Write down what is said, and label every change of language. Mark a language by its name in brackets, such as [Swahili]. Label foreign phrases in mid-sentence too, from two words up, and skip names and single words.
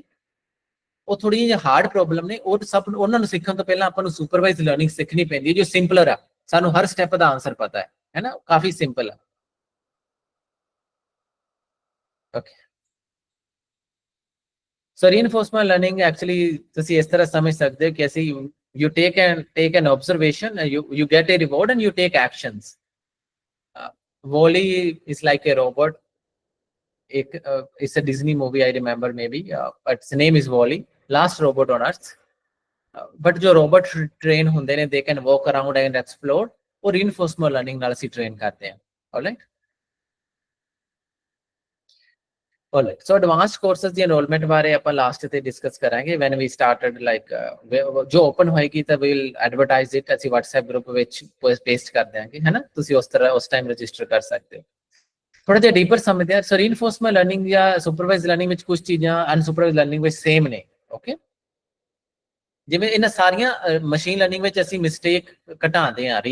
[Punjabi] ਉਹ ਥੋੜੀ ਜਿਹੀ [English] hard problem [Punjabi] ਨੇ, ਉਹ ਸਭ ਉਹਨਾਂ ਨੂੰ ਸਿੱਖਣ ਤੋਂ ਪਹਿਲਾਂ ਆਪਾਂ ਨੂੰ [English] supervise learning [Punjabi] ਸਿੱਖਣੀ ਪੈਂਦੀ ਹੈ ਜੋ ਸਿੰਪਲਰ ਆ। ਸਾਨੂੰ ਹਰ ਸਟੈਪ ਦਾ ਆਨਸਰ ਪਤਾ ਹੈ ਨਾ, ਕਾਫੀ ਸਿੰਪਲ ਹੈ। ਓਕੇ। [English] so reinforcement learning actually [Punjabi] ਤੁਸੀਂ ਇਸ ਤਰ੍ਹਾਂ ਸਮਝ ਸਕਦੇ ਹੋ ਕਿ ਅਸੀਂ [English] you take an observation, you get a reward and you take actions. Wall-E is like a robot. It's a Disney movie, I remember maybe, but its name is Wall-E, last robot on earth. [Punjabi] But जो robot train ਹੁੰਦੇ ਨੇ, [English] they can walk around and explore, और reinforcement learning [Punjabi] ਨਾਲ ਅਸੀਂ train ਕਰਦੇ ਹਾਂ. [English] Alright. Alright, so advanced courses [Punjabi] ਦੀ enrollment ਬਾਰੇ ਆਪਾਂ ਲਾਸਟ ਤੇ ਡਿਸਕਸ ਕਰਾਂਗੇ [English] when we started, like [Punjabi] ਜੋ ਓਪਨ ਹੋਏਗੀ ਤਾਂ [English] we'll advertise it, [Punjabi] ਅਸੀਂ WhatsApp ਗਰੁੱਪ ਵਿੱਚ ਪੇਸਟ ਕਰ ਦਿਆਂਗੇ, ਹੈ ਨਾ, ਤੁਸੀਂ ਉਸ ਤਰ੍ਹਾਂ ਉਸ ਟਾਈਮ ਰਜਿਸਟਰ ਕਰ ਸਕਦੇ ਹੋ. ਥੋੜਾ ਜਿਹਾ ਡੀਪਰ ਸਮਝਦੇ ਹਾਂ. [English] so reinforcement learning [Punjabi] ਜਾਂ [English] supervised learning [Punjabi] ਵਿੱਚ ਕੁਝ ਚੀਜ਼ਾਂ [English] unsupervised learning [Punjabi] ਵਿੱਚ ਸੇਮ ਨੇ. ਓਕੇ, ਜਿਵੇਂ ਇਹਨਾਂ ਸਾਰੀਆਂ [English] machine learning [Punjabi] ਵਿੱਚ ਅਸੀਂ ਮਿਸਟੇਕ ਘਟਾਉਂਦੇ ਹਾਂ.